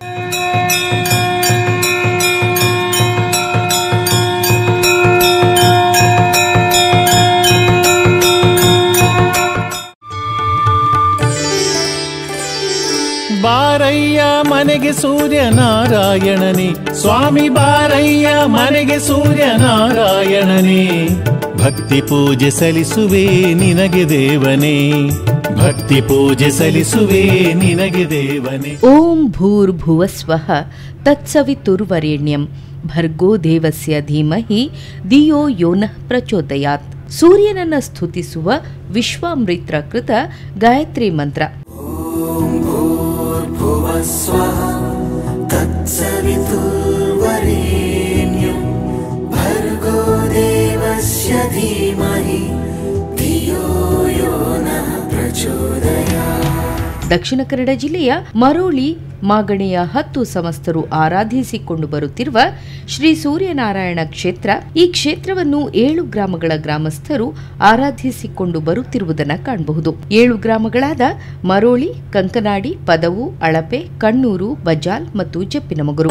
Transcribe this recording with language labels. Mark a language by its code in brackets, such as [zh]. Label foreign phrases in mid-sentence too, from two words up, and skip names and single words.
[kn] ಬಾರಯ್ಯ ಮನೆಗೆ ಸೂರ್ಯನಾರಾಯಣನೇ, ಸ್ವಾಮಿ ಬಾರಯ್ಯ ಮನೆಗೆ ಸೂರ್ಯನಾರಾಯಣನೇ. ಭಕ್ತಿ ಪೂಜೆ ಸಲ್ಲಿಸುವೆ ನಿನಗೆ ದೇವನೇ, ಭಕ್ತಿ ಪೂಜೆ ಸಲ್ಲಿಸುವೆ ನಿನಗೆ ದೇವನೇ. [sa] ಓಂ ಭೂರ್ಭುವಸ್ವಃ ತತ್ಸವಿತುರ್ವರೆಣ್ಯಂ ಭರ್ಗೋ ದೇವಸ್ಯ ಧೀಮಹಿ ಧಿಯೋ ಯೋನಃ ಪ್ರಚೋದಯಾತ್. [kn] ಸೂರ್ಯನನ್ನ ಸ್ತುತಿಸುವ ವಿಶ್ವಾಮೃತ ಕೃತ ಗಾಯತ್ರಿ ಮಂತ್ರ. [sa] ಸ್ವಃ ತತ್ಸವಿತುರ್ವರೆಣ್ಯಂ ಭರ್ಗೋ ದೇವಸ್ಯ ಧೀಮಹಿ ಧಿಯೋ ಯೋನಃ ಪ್ರಚೋದಯಾತ್. [kn] ದಕ್ಷಿಣ ಕನ್ನಡ ಜಿಲ್ಲೆಯ ಮರೋಳಿ ಮಾಗಣೆಯ 10 ಸಮಸ್ತರು ಆರಾಧಿಸಿಕೊಂಡು ಬರುತ್ತಿರುವ ಶ್ರೀ ಸೂರ್ಯನಾರಾಯಣ ಕ್ಷೇತ್ರ. ಈ ಕ್ಷೇತ್ರವನ್ನು 7 ಗ್ರಾಮಗಳ ಗ್ರಾಮಸ್ಥರು ಆರಾಧಿಸಿಕೊಂಡು ಬರುತ್ತಿರುವುದನ್ನು ಕಾಣಬಹುದು. 7 ಗ್ರಾಮಗಳಾದ ಮರೋಳಿ, ಕಂಕನಾಡಿ, ಪದವು, ಅಳಪೆ, ಕಣ್ಣೂರು, ಬಜಾಲ್ ಮತ್ತು ಜಪ್ಪಿನಮೊಗರು.